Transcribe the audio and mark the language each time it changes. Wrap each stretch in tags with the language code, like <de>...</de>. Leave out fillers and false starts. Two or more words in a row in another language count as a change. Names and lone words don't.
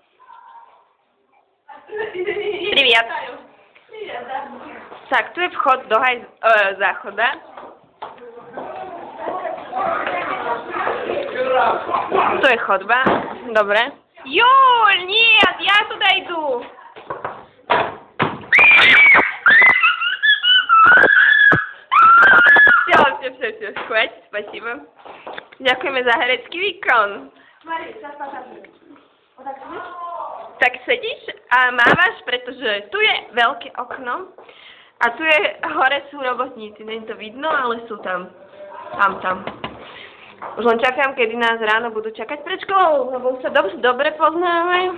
<ru>Привет.</ru> <sk>Tak, tu je vchod do záchoda. Tu je chodba. Dobre. Júľ, nie, ja tuda idu.</sk> <ru>Все, хватит, спасибо.</ru> <sk>Ďakujeme za herecký výkon. Tak sedíš a mávaš, pretože tu je veľké okno a tu je, hore sú robotníci.</sk> <cs>Není to vidno,</cs> <sk>ale sú tam. Tam. Už len čakám, kedy nás ráno budú čakať pred školou, lebo sa dobre poznáme.</sk>